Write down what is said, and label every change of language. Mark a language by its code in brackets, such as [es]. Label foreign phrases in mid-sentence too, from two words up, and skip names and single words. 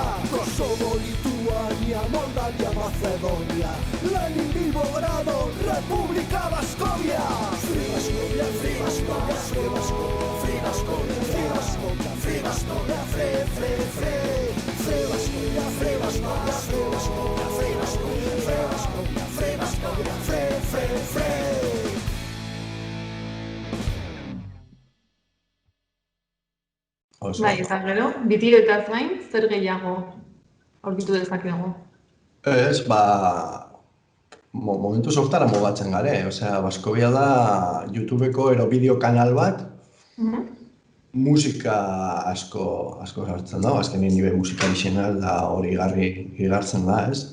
[eu] Kosovo, Lituania, Moldavia, Macedonia, Lenin, Bilbogrado, Republika Baskovia. [en] Free Baskovia, Free Baskovia, Free Baskovia, Free Baskovia, Free Baskovia, Free Baskovia, Free, Free, Free. Free Baskovia, Free Baskovia, Free Baskovia, Free Baskovia, Free Baskovia, Free Baskovia, Free, Free, Free. [eu] Bai, eta gero, bitiretaz gain, zer gehiago aurkitu dezakegu? Ez, momentu softara mugatzen gare, osea, Baskovia da YouTubeko bideo kanal bat, musika asko sartzen da, azkenien nire musika izena da hori igartzen da, ez?